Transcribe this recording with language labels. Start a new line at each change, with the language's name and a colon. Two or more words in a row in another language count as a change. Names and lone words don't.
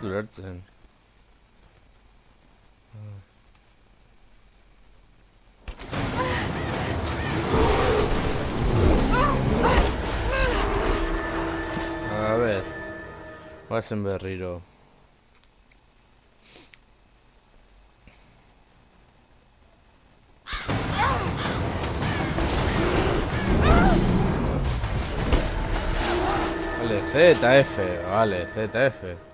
Spanish: gertatzen. A ver,
Basque: guazen berriro.
Spanish: Vale, ZF, vale, ZF.